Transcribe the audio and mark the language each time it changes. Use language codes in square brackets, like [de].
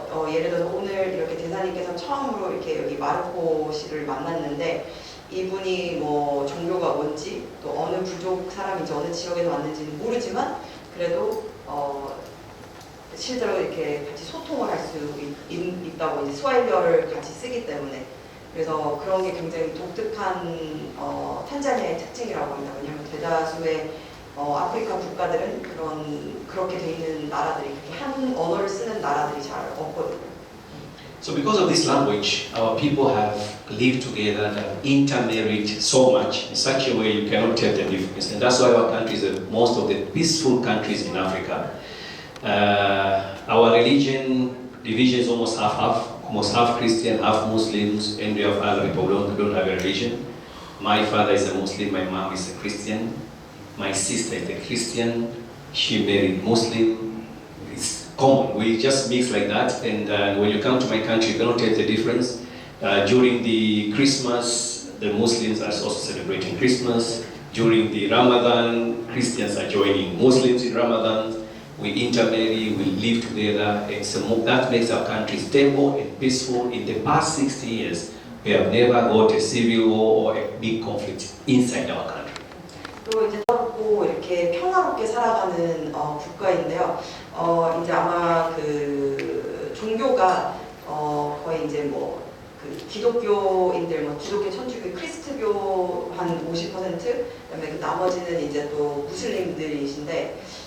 [ko] 예를 들어서 오늘 이렇게 대사님께서 처음으로 이렇게 여기 마르코 씨를 만났는데 이분이 뭐 종교가 뭔지 또 어느 부족 사람인지 어느 지역에서 왔는지는 모르지만 그래도 실제로 이렇게 같이 소통을 할 수 있다고 이제 스와힐리어를 같이 쓰기 때문에 그래서 그런 게 굉장히 독특한 탄자니아의 특징이라고 합니다. 왜냐하면 대다수의 아프리카 국가들은 그렇게 돼 있는 나라들이 그렇게 한 언어를 쓰는 나라들이 잘 없거든요. [en] So because of this language, our people have lived together and have intermarried so much in such a way you cannot tell the difference. And that's why our countries are most of the peaceful countries in Africa. Our religion division is almost half-half. Almost half Christian, half Muslims, and we have other people who don't have a religion. My father is a Muslim, my mom is a Christian, my sister is a Christian, she married Muslim. It's common, we just mix like that, and when you come to my country, you cannot tell the difference. During the Christmas, the Muslims are also celebrating Christmas. During the Ramadan, Christians are joining Muslims in Ramadan. We intermarry, we live together, and so that makes our country stable and peaceful. In the past 60 years, we have never got a civil war or a big conflict inside our country. [ko] 또 이제 고 이렇게 평화롭게 살아가는 국가인데요. 이제 아마 그 종교가 거의 이제 뭐 그 기독교인들, 뭐 기독교, 천주교, 크리스트교 한 50%, 그다음에 그 나머지는 이제 또 무슬림들이신데.